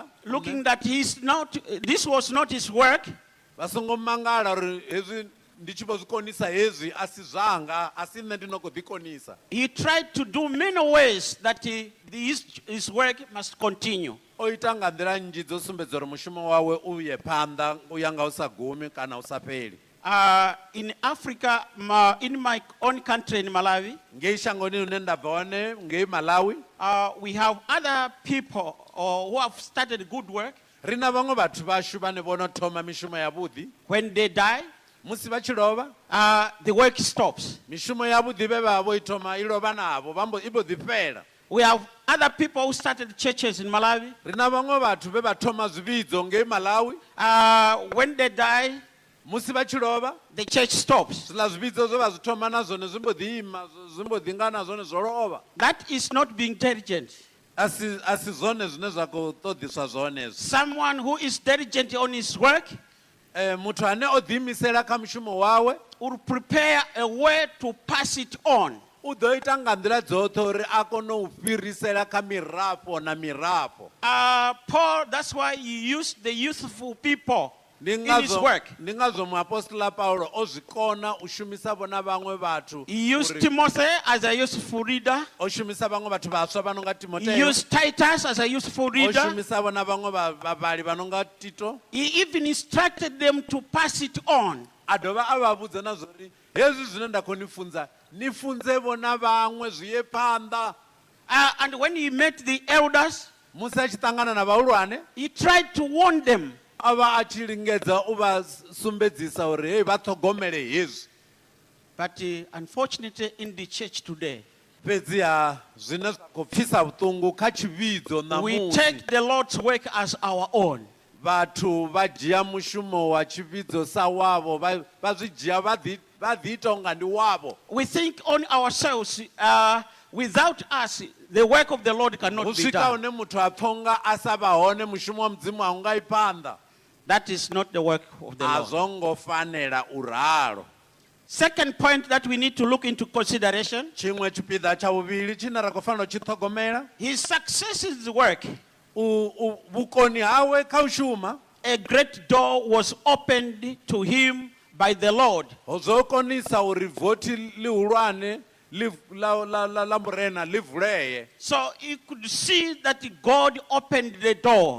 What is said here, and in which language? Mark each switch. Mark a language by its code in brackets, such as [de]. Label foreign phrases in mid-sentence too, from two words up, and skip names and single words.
[en] looking that this was not his work. [ve] vha songo mangala uri hezwi ndi tshi vho zwi konisa hezwi a si zwanga a si nne ndi no khou ḓikonisa. [en] He tried to do many ways that his work must continue. [ve] O ita nga nḓila nnzhi dzo sumbedza uri mushumo wawe u ye phanḓa u ya nga u sa gumi kana u sa fheli. [en] In Africa, in my own country, in Malawi, [ve] Ngei shangoni hune nda bva hone ngei Malawi [en] we have other people who have started good work. [ve] ri na vhaṅwe vhathu vhashu vhane vho no thoma mishumo yavhuḓi. [en] When they die, [ve] Musi vha tshi lovha [en] the work stops. [ve] mishumo yavhuḓi vhe vha vho i thoma i lovha navho i vho ḓi fhela. [en] We have other people who started churches in Malawi. [ve] Ri na vhaṅwe vhathu vhe vha thoma zwivhidzo ngei Malawi. [en] When they die, [ve] Musi vha tshi lovha [en] the church stops. [ve] zwiḽa zwivhidzo zwe vha zwi thoma na zwone zwi mbo ḓi ima zwi mbo ḓi nga na zwone zwo lovha. [en] That is not being diligent. [ve] A si zwone zwine zwa khou ṱoḓiswa zwone. [en] Someone who is diligent on his work [ve] Muthu ane o ḓiimisela kha mushumo wawe [en] will prepare a way to pass it on. [ve] u ḓo ita nga nḓila dzoṱhe uri a kone u fhirisela kha mirafho na mirafho. [en] Paul, that's why he used the youthful people [ve] Ndi [en] in his work. [ve] ngazwo muapostola paulo o zwi kona u shumisa vhona vhaṅwe vhathu. [en] He used Timothy as a useful reader. [ve] O shumisa vhaṅwe vhathu vhaswa vha no nga [en] He [ve] Timoteo. [en] used Titus as a useful [ve] O [en] reader. [ve] shumisa vhona vhaṅwe vhavhali vha no nga Tito. [en] He even instructed them to pass it on. [ve] A dovha a vha vhudza na zwori hezwi zwine nda khou ni funza ni funze vhona vhaṅwe zwi ye phanḓa. [en] And when he met the elders, [ve] Musi a tshi ṱangana na vhahulwane [en] he tried to warn them. [ve] a vha a tshi lingedza u vha sumbedzisa uri hei vha ṱhogomele hezwi. [en] But unfortunately, in the church today, [ve] Fhedziha zwine zwa khou pfisa vhuṱungu kha tshivhidzo [en] we [ve] ṋamusi [en] take the Lord's work as our own. [ve] vhathu vha dzhia mushumo wa tshivhidzo sa wavho vha zwi dzhia vha ḓi ita unga ndi wavho. [en] We think on ourselves. Without us, the work of the Lord cannot [ve] Hu [en] be [ve] swika [en] done. [ve] hune muthu a pfha a sa vha hone mushumo wa mudzimu a u nga i phanḓa. [en] That is not the work of the [ve] A [en] Lord. [ve] zwo ngo fanela u ralo. [en] Second point that we need to look into consideration, [ve] Tshiṅwe tshipiḓa tsha vhuvhili tshine ra khou fanela u tshi ṱhogomela [en] his success in his work. [ve] vhukoni hawe kha u shuma. [en] A great door was opened to him by the Lord. [ve] Zwo konisa uri vothi lihulwane la murena li vuleye. [en] So he could see that God opened the door